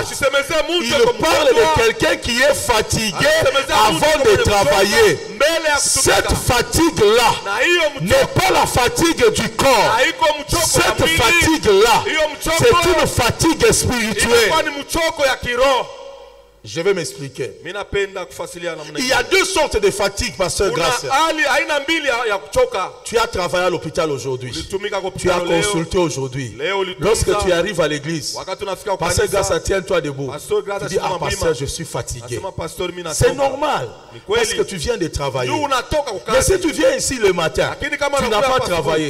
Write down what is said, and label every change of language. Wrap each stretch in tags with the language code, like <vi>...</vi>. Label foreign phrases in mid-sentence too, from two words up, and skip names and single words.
<fr>Il parle de quelqu'un qui est fatigué avant de travailler. Cette fatigue-là n'est pas la fatigue du corps. Cette fatigue-là, c'est une fatigue spirituelle. Je vais m'expliquer.</fr> <sw>Minapenda kufasilia namna.</sw> <fr>Il y a deux sortes de fatigue, pasteur Grâce.</fr> <sw>Aina mbili ya kuchoka.</sw> <fr>Tu as travaillé à l'hôpital aujourd'hui. Tu as consulté aujourd'hui. Lorsque tu arrives à l'église, pasteur Grâce, tiens-toi debout. Tu dis, ah pasteur, je suis fatigué. C'est normal. Parce que tu viens de travailler. Mais si tu viens ici le matin, tu n'as pas travaillé.</fr>